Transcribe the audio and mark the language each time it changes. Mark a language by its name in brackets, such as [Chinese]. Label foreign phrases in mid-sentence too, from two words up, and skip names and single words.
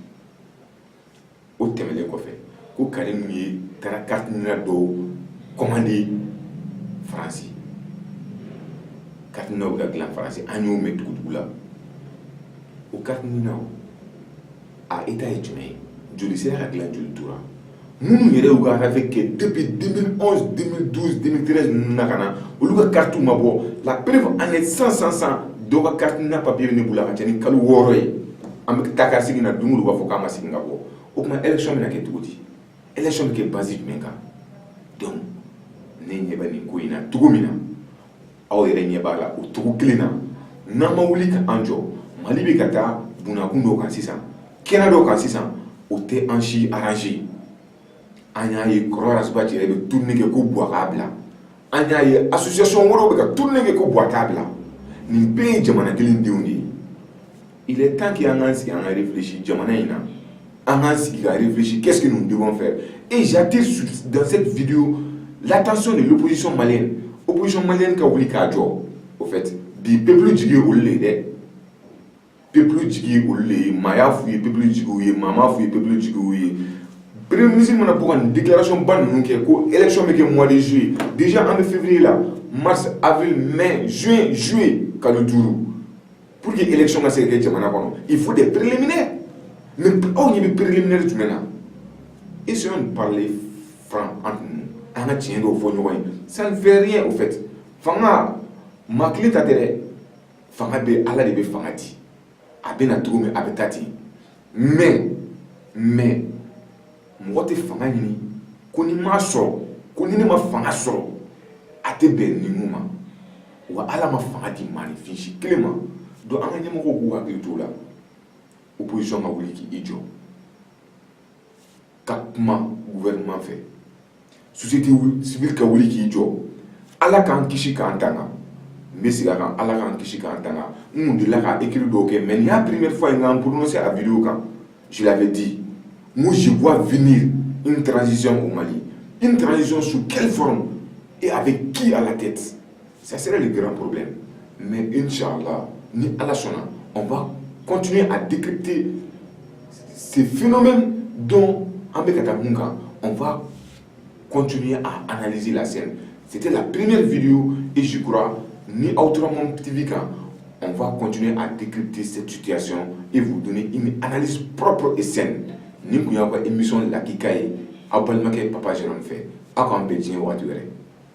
[Bambara] o tɛmɛnen kɔfɛ ko Karim ye taara carte nina dɔw commandé Faransi carte nina bɛ ka dilan Faransi an y'o mɛn dugu la o carte nina a état ye jumɛn ye joli sera ka dilan joli tora minnu yɛrɛ y'u ka rêve kɛ depuis 2011 2012 2013 ninnu na ka na olu ka carte ma bɔ [French] la preuve en est [Bambara] 100 dɔw ka carte na papier bɛ ne bolo a ka ca ni kalo 6 ye an bɛ taa ka segin na don o don u b'a fɔ k'an ma segin ka bɔ o tuma élection bɛ na kɛ cogo di élection bɛ kɛ base jumɛn kan donc ne ɲɛ bɛ nin ko in na cogo min na aw yɛrɛ ɲɛ b'a la o cogo kelen na n'an ma wuli k'an jɔ Mali bɛ ka taa bunakun dɔw kan sisan kɛnɛ dɔw kan sisan o tɛ an si arrangé an y'a ye kɔrɔ Rasibati yɛrɛ bɛ tourner kɛ ko Buwa k'a bila an y'a ye association wɛrɛw bɛ ka tourner kɛ ko Buwa k'a bila nin bɛɛ ye jamana kelen denw de ye [French] il est temps que [Bambara] an k'an sigi an ka réfléchir jamana in na an k'an sigi ka réfléchir [French] qu'est-ce que nous devons faire et j'attire dans cette vidéo l'attention de l'opposition malienne [Bambara] ka wuli k'a jɔ [French] au fait [Bambara] bi peuple jigi ye olu le ye dɛ peuple jigi ye olu le ye maa y'a f'u ye peuple jigi u ye maa m'a f'u ye peuple jigi u ye [French] premier ministre [Bambara] mana bɔ ka nin déclaration ba ninnu kɛ ko élection bɛ kɛ [French] mois de juillet déjà [Bambara] an bɛ février la [French] mars avril mai juin juillet [Bambara] kalo 5 [French] pour que élection [Bambara] ka se ka kɛ jamana kɔnɔ [French] il faut des préliminaires mais [Bambara] aw ɲɛ bɛ préliminaire jumɛn na [French] essayons de parler franc entre nous [Bambara] an ka tiɲɛ dɔw fɔ ɲɔgɔn ye [French] ça ne fait rien au fait [Bambara] fanga maa kelen ta tɛ dɛ fanga bɛ ala de bɛ fanga di a bɛ na cogo min a bɛ taa ten mais mɔgɔ tɛ fanga ɲini ko ni m'a sɔrɔ ko ni ne ma fanga sɔrɔ a tɛ bɛn nin mun ma wa ala ma fanga di maanifin si kelen ma donc an ka ɲɛmɔgɔw k'u hakili t'o la opposition ka wuli k'i jɔ ka kuma gouvernement fɛ [French] société civile [Bambara] ka wuli k'i jɔ ala k'an kisi k'an tanga n bɛ segin a kan ala k'an kisi k'an tanga n kun delila ka écrit dɔw kɛ mais nin y'a [French] première fois [Bambara] n k'an prononcer a vidéo kan [French] je l'avais dit. Moi, je vois venir une transition au Mali. Une transition sous quelle forme et avec qui à la tête? Ça serait le grand problème. Mais Inch'Allah, [Bambara] ni Allah Sona, [French] on va continuer à décrypter ces phénomènes dont on va continuer à analyser la scène. C'était la première vidéo et je crois, ni autrement TV, on va continuer à décrypter cette situation et vous donner une analyse propre et saine. [Bambara] Ni kun y'a ka émission Lakika ye aw balimakɛ Papa Jérôme fɛ aw k'an bɛn diɲɛ waati wɛrɛ